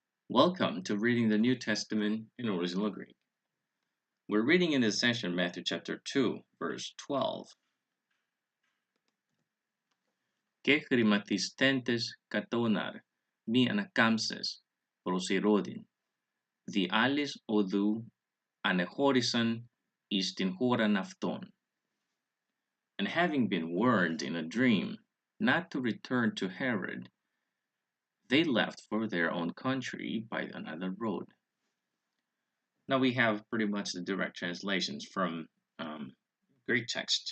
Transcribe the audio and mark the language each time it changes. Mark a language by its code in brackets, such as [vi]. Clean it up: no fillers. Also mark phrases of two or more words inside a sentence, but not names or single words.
[en] Welcome to reading the New Testament in original Greek. We're reading in this session Matthew chapter 2, verse 12. [el] Και χρηματιστέντες κατώναρ, μη ανακάμψες προς Ηρώδην, δι' άλλης οδού ανεχώρησαν εις την χώραν αυτών. [en] And having been warned in a dream not to return to Herod, they left for their own country by another road. Now we have pretty much the direct translations from Greek text.